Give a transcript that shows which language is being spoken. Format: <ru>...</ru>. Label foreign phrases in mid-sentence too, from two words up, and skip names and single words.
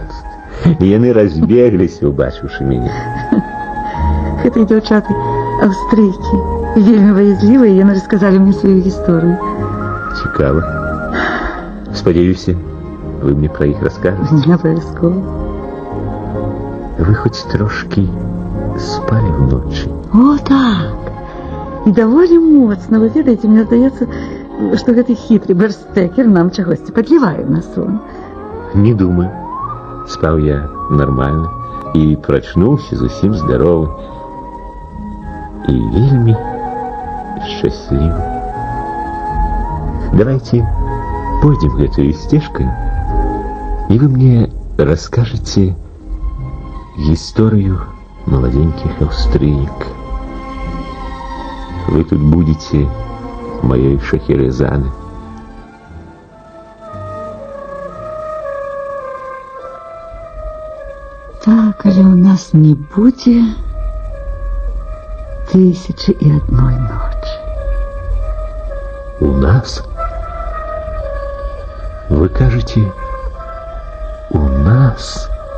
<be>Яны разбегліся, убачыўшы мяне. Гэтыя дзяўчаты аўстрыйкі. Вельмі баязлівыя, яны расказалі мне сваю гісторыю. Цікава. Спадзяюся, вы мне пра іх раскажаце. Абавязкова.</be> <uk>Вы хоть трошки спали вночі? О, так. І доволі моцно.</uk> <be>Ви ведаеце, мне здаецца, што гэты хітры Берстекер нам чагосьці падлівае на сон. Не думаю.</be> <ru>Спал я нормально и прочнулся зусім здоровым и вельми счастливым. Давайте пойдем этой стежкой, и вы мне расскажете историю молоденьких австрийек. Вы тут будете моей Шахерезады.</ru> <be>Так, але у нас не будзе 1001 ночи.</be> <uk>У нас? Вы кажете, у нас?</uk>